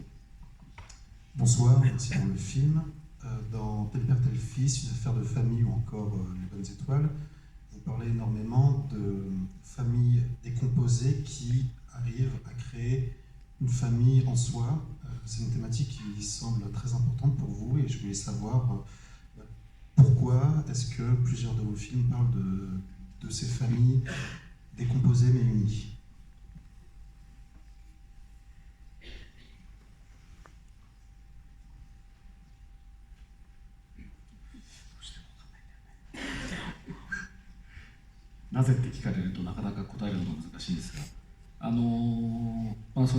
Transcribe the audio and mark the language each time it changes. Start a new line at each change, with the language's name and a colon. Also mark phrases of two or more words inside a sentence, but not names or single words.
French: Bonsoir, merci pour le film. Dans Tel père, tel fils, une affaire de famille ou encore Les bonnes étoiles, vous parlez énormément de familles décomposées qui arrivent à créer une famille en soi. C'est une thématique qui semble très importante pour vous et je voulais savoir pourquoi est-ce que plusieurs de vos films parlent de ces familles décomposées mais unies.
Japanese: なぜって聞かれるとなかなか答えるのが難しいんですが、そ